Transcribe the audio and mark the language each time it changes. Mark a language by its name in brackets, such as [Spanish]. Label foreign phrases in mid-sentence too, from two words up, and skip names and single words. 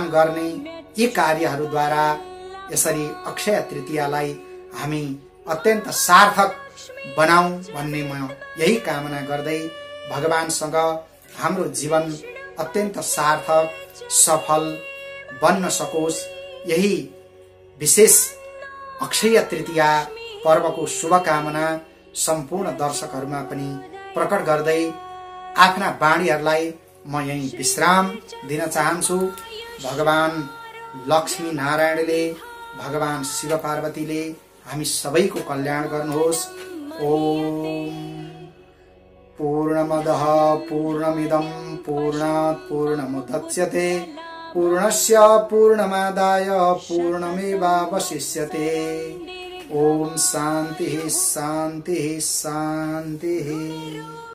[Nepali] गर्ने, यी कार्यहरूद्वारा यसरी अक्षय तृतीयालाई हामी अत्यन्त सार्थक बनाऊ भन्ने म यही कामना गर्दै भगवानसँग हाम्रो जीवन अत्यन्त सार्थक सफल बन्न सकोस्, यही विशेष अक्षय तृतीया पर्वको शुभकामना सम्पूर्ण दर्शकहरूमा पनि प्रकट गर्दै आफ्ना वाणीहरूलाई म यही विश्राम दिन चाहन्छु। भगवान लक्ष्मी नारायणले, भगवान शिव पार्वतीले हामी सबैको कल्याण गर्नुहोस्। [Sanskrit] ओम पूर्णमदः पूर्णमिदं पूर्णात् पूर्णमुदच्यते पूर्णस्य पूर्णमादाय पूर्णमेवावशिष्यते। ओम शान्तिः शान्तिः शान्तिः।